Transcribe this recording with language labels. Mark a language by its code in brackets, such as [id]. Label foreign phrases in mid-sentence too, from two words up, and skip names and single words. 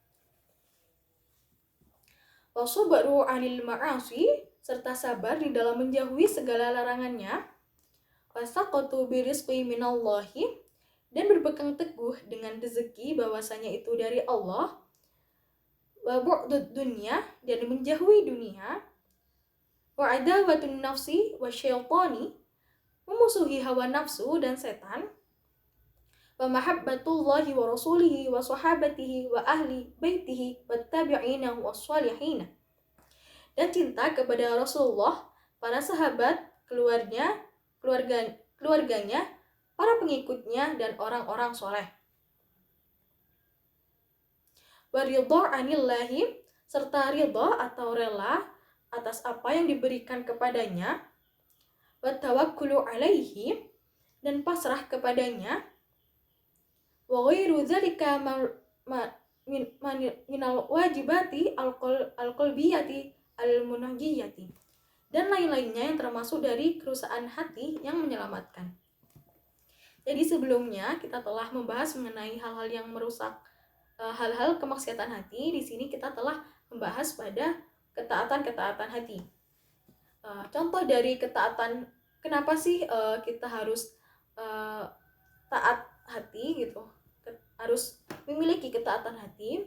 [ar] والصبر عن المعاصي, [id] serta sabar di dalam menjauhi segala larangannya, [ar] والثقة بالرزق من الله, [id] dan berpegang teguh dengan rezeki bahwasanya itu dari Allah, [ar] وبعد الدنيا, [id] dan menjauhi dunia, [ar] وعداوة النفس والشيطان, [id] memusuhi hawa nafsu dan setan, [ar] ومحبة الله ورسوله وصحابته وأهل بيته والتابعين والصالحين, [id] dan cinta kepada Rasulullah, para sahabat, keluarganya, para pengikutnya, dan orang-orang soleh. [ar] والرضا عن الله, [id] serta ridha atau rela atas apa yang diberikan kepadanya, [ar] والتوكل عليه, [id] dan pasrah kepadanya, [ar] وغير ذلك من الواجبات القلبية المنجية, [id] dan lain-lainnya yang termasuk dari kerusakan hati yang menyelamatkan. Jadi sebelumnya kita telah membahas mengenai hal-hal yang merusak, hal-hal kemaksiatan hati. Di sini kita telah membahas pada ketaatan hati. Contoh dari ketaatan, kenapa sih kita harus taat hati gitu, harus memiliki ketaatan hati?